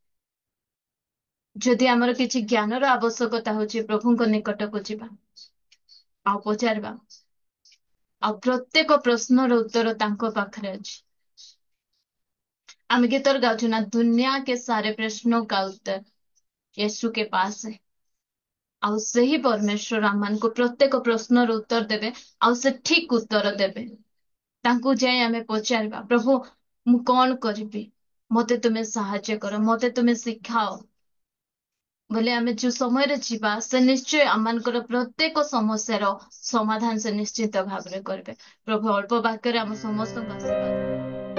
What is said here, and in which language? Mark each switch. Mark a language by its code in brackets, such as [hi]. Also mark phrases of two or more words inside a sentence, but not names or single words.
[or] ଯଦି ଆମର କିଛି ଜ୍ଞାନର ଆବଶ୍ୟକତା ହଉଛି ପ୍ରଭୁଙ୍କ ନିକଟକୁ ଯିବା ଆଉ ପଚାରିବା ଆଉ ପ୍ରତ୍ୟେକ ପ୍ରଶ୍ନର ଉତ୍ତର ତାଙ୍କ ପାଖରେ ଅଛି हम गीतर गाउଛୁ ना [hi] दुनिया के सारे प्रश्नों का उत्तर यीशु के पास है [or] ଆଉ ସେହି ପରମେଶ୍ୱର ଆମମାନଙ୍କୁ ପ୍ରତ୍ୟେକ ପ୍ରଶ୍ନର ଉତ୍ତର ଦେବେ ଆଉ ସେ ଠିକ ଉତ୍ତର ଦେବେ ତାଙ୍କୁ ଯାଇ ଆମେ ପଚାରିବା ପ୍ରଭୁ ମୁଁ କଣ କରିବି ମତେ ତୁମେ ସାହାଯ୍ୟ କର ମତେ ତୁମେ ଶିଖାଅ ବୋଲେ ଆମେ ଯୋଉ ସମୟରେ ଯିବା ସେ ନିଶ୍ଚୟ ଆମମାନଙ୍କର ପ୍ରତ୍ୟେକ ସମସ୍ୟାର ସମାଧାନ ସେ ନିଶ୍ଚିତ ଭାବରେ କରିବେ ପ୍ରଭୁ ଅଳ୍ପ ବାକ୍ୟରେ ଆମ ସମସ୍ତଙ୍କୁ ଆଶୀର୍ବାଦ